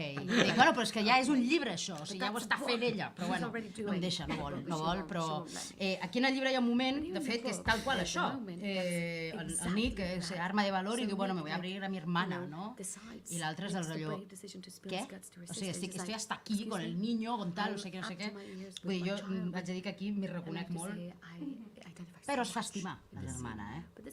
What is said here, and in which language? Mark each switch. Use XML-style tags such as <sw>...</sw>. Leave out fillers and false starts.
<ca>I dic, bueno, però és que ja és un llibre això, o sigui, ja ho està fent ella, però bueno, no em deixa, no vol, però aquí en el llibre hi ha un moment, de fet, que és tal qual això. El Nick és arma de valor i diu, bueno,</ca> <es>me voy a abrir a mi hermana,</es> <ca>no? I l'altre és el rotllo, què? O sigui,</ca> <es>estoy hasta aquí con el niño, con tal,</es> <ca>no sé què. Vull dir, jo haig de dir que aquí m'hi reconec molt, però es fa estimar la germana,</ca>